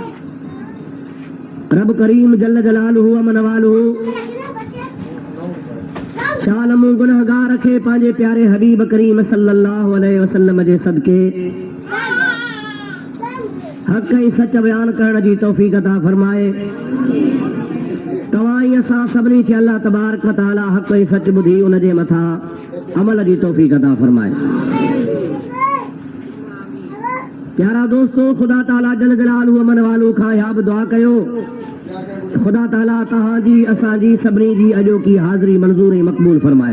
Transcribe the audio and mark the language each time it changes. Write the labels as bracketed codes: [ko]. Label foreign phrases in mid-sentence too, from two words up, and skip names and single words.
[sd] रब करीम [ar] جل جلاله عم نواله [sd] शालमु गुनहगार खे पंहिंजे प्यारे हबीब करीम [ar] صلى الله عليه وسلم [sd] जे सदके हक़ ऐं सच बयान करण जी तौफ़ीक़ अता फरमाए। तव्हां ऐं असां सभिनी खे [ar] الله تبارك وتعالى [sd] हक़ ऐं सच ॿुधी उन जे मथां अमल जी तौफ़ीक़ अता फरमाए। प्यारा दोस्तो, ख़ुदा ताला [ar] جل جلاله عم نواله [sd] खां या बि दुआ कयो ख़ुदा ताला तव्हांजी असांजी सभिनी जी अॼोकी हाज़िरी मंज़ूर ऐं मक़बूल फरमाए।